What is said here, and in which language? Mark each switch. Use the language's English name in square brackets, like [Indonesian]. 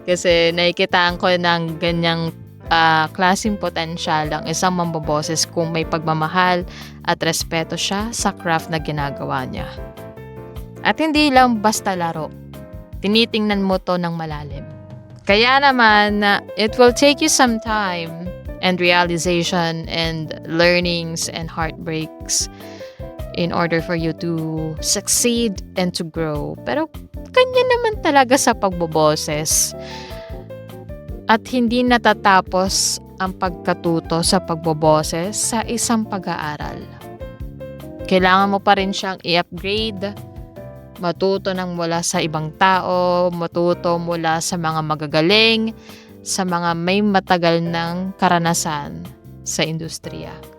[Filipino] Kasi nakikitaan ko ng ganyang klaseng potensyal ang isang mamboboses kung may pagmamahal at respeto siya sa craft na ginagawa niya. At hindi lang basta laro. Tinitingnan mo to ng malalim. Kaya naman, [English] it will take you some time and realization and learnings and heartbreaks in order for you to succeed and to grow. [Filipino] Pero kanya naman talaga sa pagboboses. At hindi natatapos ang pagkatuto sa pagboboses sa isang pag-aaral. Kailangan mo pa rin siyang i-upgrade, matuto ng mula sa ibang tao, matuto mula sa mga magagaling, sa mga may matagal ng karanasan sa industriya.